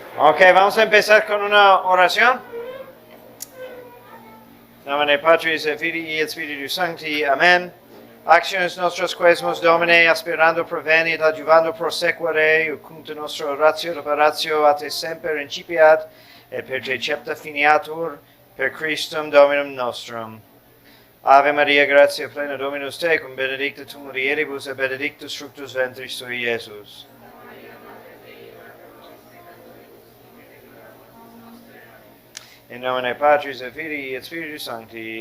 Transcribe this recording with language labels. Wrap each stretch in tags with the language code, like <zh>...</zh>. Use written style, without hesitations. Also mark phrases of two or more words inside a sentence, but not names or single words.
<es>Ok, vamos a empezar con una oración.</es> <la>Nomine Patris et Filii et Spiritus Sancti. Amén. Acciones nostras quesumus Domine, aspirando provenit, adjuvando prosequere, ucunte nostra ratio reparatio a te semper incipiat, et per te cepta finiatur, per Christum Dominum nostrum. Ave Maria, gratia plena Dominus tecum, benedicta tu mulieribus, et benedictus fructus ventris tui, Iesus. In nomine Patris et Filii et Spiritus Sancti.</la>